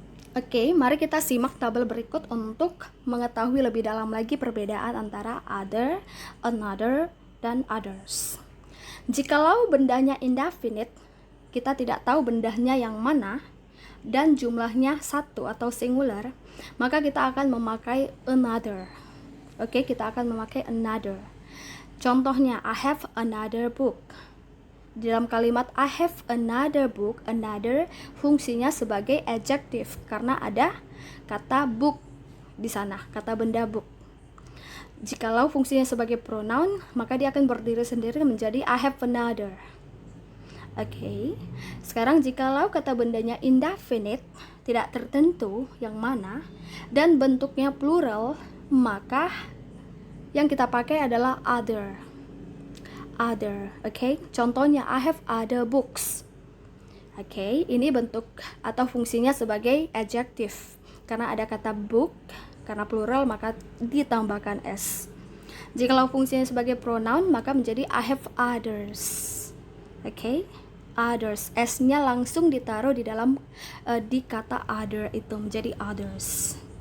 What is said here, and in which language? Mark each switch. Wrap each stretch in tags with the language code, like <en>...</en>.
<id>Oke, mari kita simak tabel berikut untuk mengetahui lebih dalam lagi perbedaan antara other, another, dan others. Jikalau bendanya indefinite, kita tidak tahu bendanya yang mana, dan jumlahnya satu atau singular, maka kita akan memakai another. Oke, kita akan memakai another. Contohnya,</id> <en>I have another book.</en> <id>Di dalam kalimat</id> <en>I have another book,</en> <id>another fungsinya sebagai adjective karena ada kata book di sana, kata benda book. Jikalau fungsinya sebagai pronoun, maka dia akan berdiri sendiri menjadi</id> <en>I have another.</en> <id>Oke, sekarang jikalau kata bendanya indefinite, tidak tertentu yang mana, dan bentuknya plural, maka yang kita pakai adalah other. Other, oke. Contohnya,</id> <en>I have other books.</en> <id>Oke, ini bentuk atau fungsinya sebagai adjective. Karena ada kata book, karena plural maka ditambahkan s. Jikalau fungsinya sebagai pronoun, maka menjadi</id> <en>I have others.</en> <id>Oke, others, s-nya langsung ditaruh di dalam di kata other itu menjadi others.</id>